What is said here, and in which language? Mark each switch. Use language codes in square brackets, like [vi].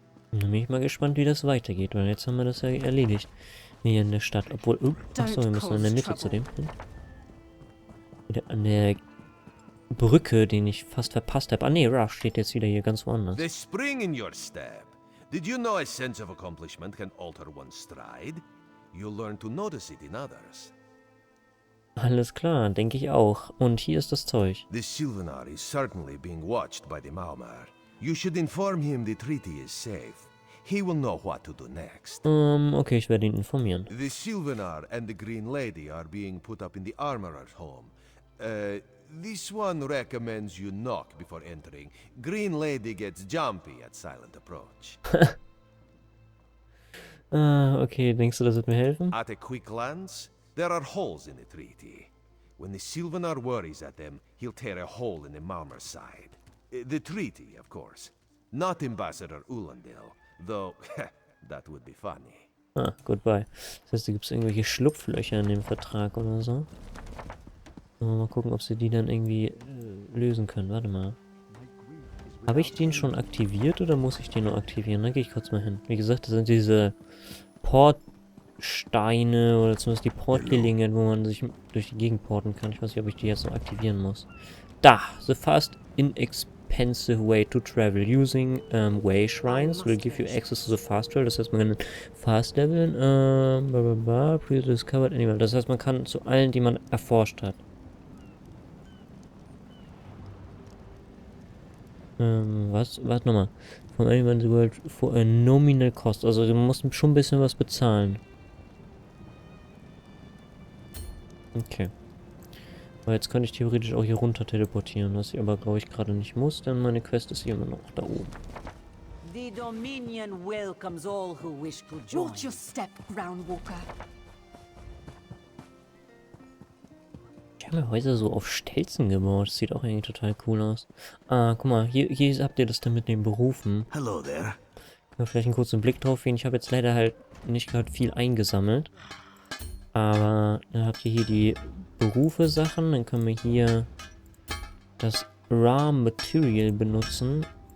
[de] Und dann bin ich mal gespannt, wie das weitergeht, weil jetzt haben wir das ja erledigt. Hier in der Stadt. Obwohl, achso, wir müssen in der Mitte zu dem hin. Wieder an der Brücke, den ich fast verpasst habe. Ah ne, Rush steht jetzt wieder hier ganz woanders. [en] The spring in your step. Did you know a sense of accomplishment can alter one's stride? You'll learn to notice it in others. [de] Alles klar, denke ich auch. Und hier ist das Zeug. [en] The Sylvanar is certainly being watched by the Maumar. You should inform him the treaty is safe. He will know what to do next. [de] Okay, ich werde ihn informieren. [en] The Sylvanar and the Green Lady are being put up in the Armorer's home. This one recommends you knock before entering. Green Lady gets jumpy at silent approach. [de] Okay, denkst du, das wird mir helfen? [en] At a quick glance, there are holes in the treaty. When the Sylvanar worries at them, he'll tear a hole in the Malmer's side. The treaty, of course. Not Ambassador Ulandil, though that would be funny. Ah, goodbye. [de] Das heißt, da gibt es irgendwelche Schlupflöcher in dem Vertrag oder so. Mal gucken, ob sie die dann irgendwie lösen können. Warte mal. Habe ich den schon aktiviert oder muss ich den nur aktivieren? Da gehe ich kurz mal hin. Wie gesagt, das sind diese Portsteine oder zumindest die Portlinien, wo man sich durch die Gegend porten kann. Ich weiß nicht, ob ich die jetzt noch aktivieren muss. Da! [en] The fast inexpensive way to travel. Using way shrines will give you access to the fast travel. [de] Das heißt, man kann fast leveln. [en] Pre-discovered animal. [de] Das heißt, man kann zu allen, die man erforscht hat. Was? Warte nochmal. [en] From anyone in the world for a nominal cost. [de] Also du musst schon ein bisschen was bezahlen. Okay. Aber jetzt könnte ich theoretisch auch hier runter teleportieren, was ich aber glaube ich gerade nicht muss, denn meine Quest ist hier immer noch da oben. [en] The Dominion welcomes all who wish to join. Watch your step, Groundwalker. [de] Ich habe mir Häuser so auf Stelzen gebaut. Das sieht auch eigentlich total cool aus. Ah, guck mal, hier habt ihr das dann mit den Berufen. [en] Hello there. [de] Können wir vielleicht einen kurzen Blick drauf gehen. Ich habe jetzt leider halt nicht gerade viel eingesammelt. Aber dann habt ihr hier die Berufe-Sachen. Dann können wir hier das Raw Material benutzen.